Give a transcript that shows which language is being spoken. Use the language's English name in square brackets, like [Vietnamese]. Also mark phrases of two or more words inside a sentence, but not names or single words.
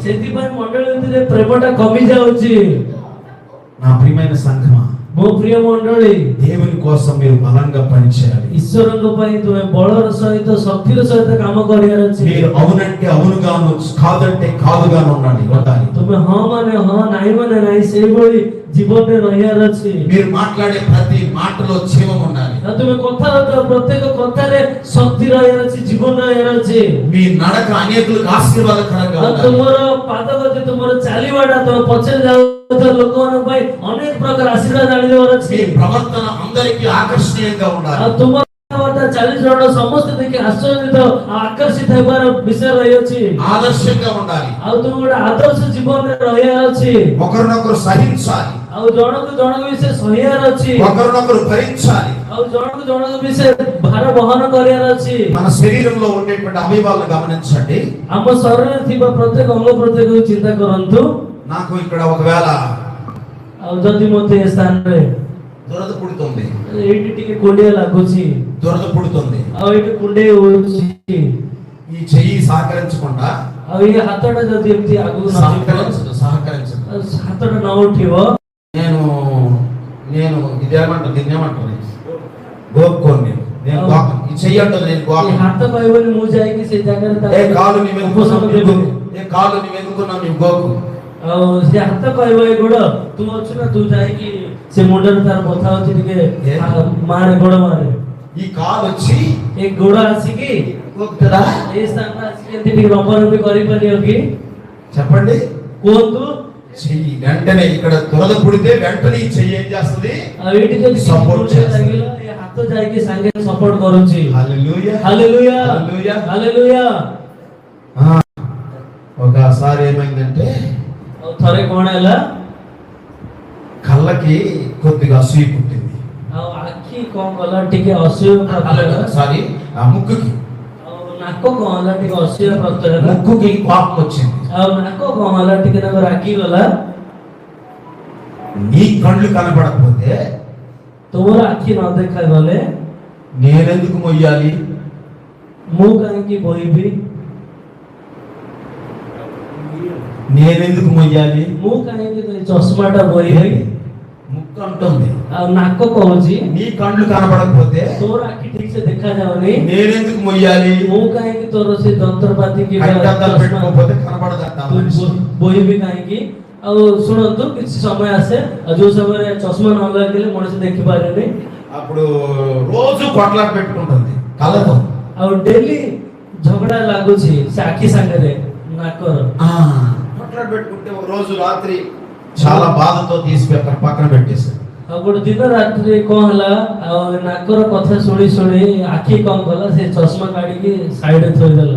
[Odia] ସେଥିପାଇଁ ମଣ୍ଡଳୀ ଭିତରେ ପ୍ରେମଟା କମି ଯାଉଛି। [Telugu] నా ప్రియమైన సంఘమా, [Odia] ମୋ ପ୍ରିୟ ମଣ୍ଡଳୀ, [Telugu] దేవుని కోసం మీరు బలంగా పనిచేయాలి. [Odia] ଈଶ୍ୱରଙ୍କ ପାଇଁ ତୁମେ ବଳର ସହିତ ଶକ୍ତିର ସହିତ କାମ କରିବାର ଅଛି। [Telugu] మీరు అవునంటే అవునుగాను, కాదంటే కాదుగాను ఉండాలి. [Odia] ତୁମେ ହଁ ମାନେ ହଁ, ନାହିଁ ମାନେ ନାହିଁ, ସେଇଭଳି ଜୀବନରେ ରହିବାର ଅଛି। [Telugu] మీరు మాట్లాడే ప్రతి మాటలో జీవం ఉండాలి. [Odia] ଆଉ ତୁମେ କଥା ହଉଥିବା ପ୍ରତ୍ୟେକ କଥାରେ ଶକ୍ତି ରହିବାର ଅଛି, ଜୀବନ ରହିବାର ଅଛି। [Telugu] మీ నడక అనేకులకు ఆశీర్వాదకరంగా [Odia] ଆଉ [Telugu] ఉండాలి. [Odia] ତୁମର ପାଦଗତି, ତୁମର ଚାଲିବାଟା ତୁମ ପଛରେ ଯାଉଥିବା ଲୋକମାନଙ୍କ ପାଇଁ ଅନେକ ପ୍ରକାର ଆଶୀର୍ବାଦ ଆଣିଦେବାର ଅଛି। [Telugu] మీ ప్రవర్తన అందరికీ ఆకర్షణీయంగా ఉండాలి. [Odia] ଆଉ ତୁମ କଥାବାର୍ତ୍ତା, ଚାଲିଚଳନ ସମସ୍ତେ ଦେଖି ଆଶ୍ଚର୍ଯ୍ୟିତ ଆଉ ଆକର୍ଷିତ ହେବାର ବିଷୟ ରହିଅଛି। [Telugu] ఆదర్శంగా ఉండాలి. [Odia] ଆଉ ତୁମ ଗୋଟେ ଆଦର୍ଶ ଜୀବନରେ ରହିବାର ଅଛି। [Telugu] ఒకరినొకరు సహించాలి, [Odia] ଆଉ ଜଣକୁ ଜଣଙ୍କ ବିଷୟ ସହିବାର ଅଛି। [Telugu] ఒకరినొకరు భరించాలి. [Odia] ଆଉ ଜଣକୁ ଜଣଙ୍କ ବିଷୟ ଭାର ବହନ କରିବାର ଅଛି। [Telugu] మన శరీరంలో ఉండేటువంటి అవయవాలను గమనించండి. [Odia] ଆମ ଶରୀରରେ ଥିବା ପ୍ରତ୍ୟେକ ଅଙ୍ଗ ପ୍ରତ୍ୟେକକୁ ଚିନ୍ତା କରନ୍ତୁ। [Telugu] నాకు ఇక్కడ ఒకవేళ [Odia] ଆଉ ଯଦି ମୋତେ ଏ ସ୍ଥାନରେ [Telugu] దురద పుడుతుంది, [Odia] ଏଇଠି ଟିକେ କୁଣ୍ଡିଆ ଲାଗୁଛି, [Telugu] దురద పుడుతుంది, [Odia] ଆଉ ଏଇଠି କୁଣ୍ଡେଇ ହଉଛି, [Telugu] ఈ చెయ్యి సహకరించకుండా [Odia] ଆଉ ଏଇ ହାତଟା ଯଦି ଏମିତି ଆଗକୁ ନ ଯିବ, [Telugu] సహకరించదు. [Odia] ହାତଟା ନ ଉଠିବ, [Telugu] నేను నేను ఇదేమంటారు, దీన్ని ఏమంటారు, గోక్కోని నేను గోకను. ఈ చెయ్యి అంటుంది నేను [Odia] ଏ [Telugu] గోకను. [Odia] ହାତ କହିବନି ମୁଁ ଯାଇକି ସେ ଜାଗାରେ [Telugu] ఏ కాలు నీవు [Odia] ଉପଶମ [Telugu] ఎందుకున్నావు, [Odia] ଦେବିନି। [Telugu] ఏ కాలు నీవు ఎందుకున్నావు, నీవు గోకు. [Odia] ଆଉ ସେ ହାତ କହିବ ଏ ଗୋଡ ତୁ ଅଛୁ ନା, ତୁ ଯାଇକି ସେ ମୁଣ୍ଡରେ ତାର ବଥା ହଉଛି ଟିକେ ମାରେ, ଗୋଡ ମାରେ। [Telugu] ఈ కాలు వచ్చి [Odia] ଏ ଗୋଡ ଆସିକି [Telugu] గోకుతుందా? [Odia] ଏ ସ୍ଥାନରେ ଆସିକି ଏମିତି ଟିକେ ରମ୍ପାରମ୍ପି କରିପାରିବ କି? [Telugu] చెప్పండి. [Odia] କୁହନ୍ତୁ। [Telugu] చెయ్యి వెంటనే ఇక్కడ దురద పుడితే వెంటనే ఈ చెయ్యి ఏం చేస్తుంది? [Odia] ଆଉ ଏଇଠି ଯଦି Support କୁଣ୍ଡିଆ [Telugu] చేస్తుంది। [Odia] ଲାଗିଲା ଏ ହାତ ଯାଇକି ସାଙ୍ଗେ ସପୋର୍ଟ କରୁଛି। [Telugu] హల్లెలూయా, హల్లెలూయా, హల్లెలూయా, హల్లెలూయా। ఒకసారి ఏమైందంటే [Odia] ଆଉ ଥରେ କଣ ହେଲା, [Telugu] కళ్ళకి కొద్దిగా అసూయ పుట్టింది. [Odia] ଆଉ ଆଖି କଣ କଲା, ଟିକେ ଅସହ୍ୟ ହେଲା, [Telugu] సారీ ఆ ముక్కుకి [Odia] ଆଉ ନାକ କଣ ହେଲା, ଟିକେ ଅସହ୍ୟ ପ୍ରତ ହେଲା, [Telugu] ముక్కుకి కోపం వచ్చింది. [Odia] ଆଉ ନାକ କଣ ହେଲା, ଟିକେ ନାକ ରାଗିଗଲା। [Telugu] నీ కళ్ళు కనపడకపోతే [Odia] ତୁମର ଆଖି ନ ଦେଖାଗଲେ [Telugu] నేనెందుకు మొయ్యాలి? [Odia] ମୁଁ କାହିଁକି ବୋହିବି, [Telugu] నేనెందుకు మొయ్యాలి? [Odia] ମୁଁ କାହିଁକି ତ ଏ ଚଷମାଟା ବୋହିବି। [Telugu] ముక్కు అంటుంది [Odia] ଆଉ ନାକ କହୁଛି [Telugu] నీ కళ్ళు కనపడకపోతే [Odia] ତୋର ଆଖି ଠିକ ସେ ଦେଖାଯାଉନି, [Telugu] నేనెందుకు మొయ్యాలి? [Odia] ମୁଁ କାହିଁକି ତୋର ସେ ଯନ୍ତ୍ରପାତି କି [Telugu] కంటద్దాలు పెట్టుకోకపోతే కనపడదంట మనిషి. [Odia] ବୋହିବି କାହିଁକି। ଆଉ ଶୁଣନ୍ତୁ, କିଛି ସମୟ ଆସେ ଆଉ ଯୋଉ ସମୟରେ ଚଷମା ନ ଲାଗିଲେ ମଣିଷ ଦେଖିପାରେନି, [Telugu] అప్పుడు రోజు కొట్లాట పెట్టుకుంటుంది కళ్ళతో. [Odia] ଆଉ ଡେଲି ଝଗଡା ଲାଗୁଛି ସେ ଆଖି ସାଙ୍ଗରେ ନାକର। [Telugu] కొట్లాట పెట్టుకుంటే ఒక రోజు రాత్రి చాలా బాధతో తీసి పక్కన పెట్టేశారు. [Odia] ଆଉ ଗୋଟେ ଦିନ ରାତିରେ କଣ ହେଲା, ଆଉ ନାକର କଥା ଶୁଣି ଶୁଣି ଆଖି କଣ କଲା, ସେ ଚଷମା କାଢିକି ସାଇଡରେ ଥୋଇଦେଲା।